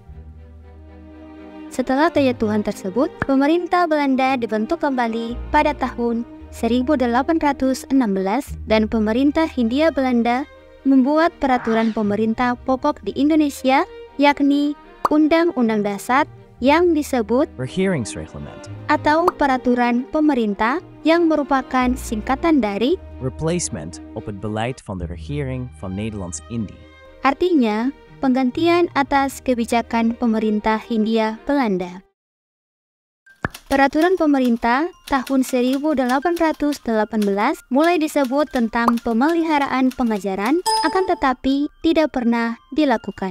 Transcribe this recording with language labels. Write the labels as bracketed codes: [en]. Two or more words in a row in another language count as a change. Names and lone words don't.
[id] Setelah kejatuhan tersebut, pemerintah Belanda dibentuk kembali pada tahun 1816 dan pemerintah Hindia Belanda membuat peraturan pemerintah pokok di Indonesia, yakni Undang-Undang Dasar yang disebut Regeringsreglement atau Peraturan Pemerintah yang merupakan singkatan dari [nl] Replacement op het beleid van de regering van Nederlands-Indië. [id] artinya penggantian atas kebijakan pemerintah Hindia Belanda. Peraturan pemerintah tahun 1818 mulai disebut tentang pemeliharaan pengajaran, akan tetapi tidak pernah dilakukan.